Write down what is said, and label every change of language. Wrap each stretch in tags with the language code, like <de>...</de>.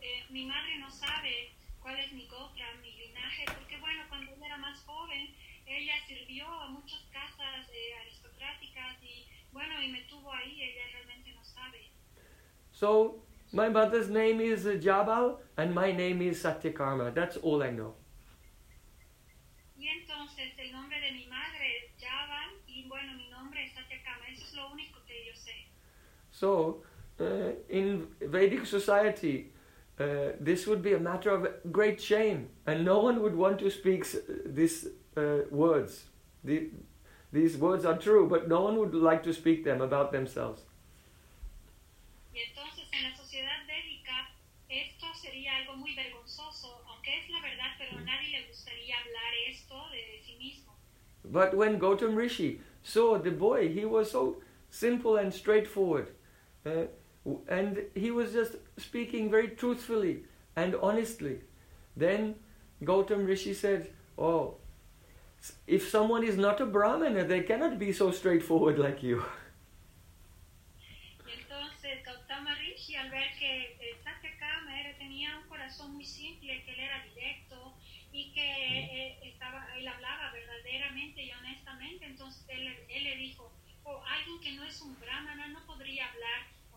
<es>Mi madre no sabe cuál es mi Gotra, mi linaje, porque bueno, cuando ella era más joven, ella sirvió a muchas casas aristocráticas y bueno, y me tuvo ahí, ella realmente no sabe.</es> <en>So, my mother's name is Jabal and my name is Satyakama. That's all I know.</en> <es>Y entonces, el nombre de mi madre es Jabal y bueno, mi nombre es Satyakama. Eso es lo único que yo sé.</es> <en>So, in Vedic society, this would be a matter of great shame, and no one would want to speak these words. These words are true, but no one would like to speak them about themselves.</en> <es>Y entonces, en la sociedad védica, esto sería algo muy vergonzoso, aunque es la verdad, pero a nadie le gustaría hablar esto de sí mismo. But when Gautama Rishi saw the boy, he was so simple and straightforward. And he was just speaking very truthfully and honestly. Then Gautama Rishi said, oh, if someone is not a Brahmana, they cannot be so straightforward like you. Y entonces Gautama Rishi, al ver que Satyakama tenía un corazón muy simple, que él era directo y que él hablaba verdaderamente y honestamente, entonces él le dijo, oh, alguien que no es un Brahmana no podría hablar.</es>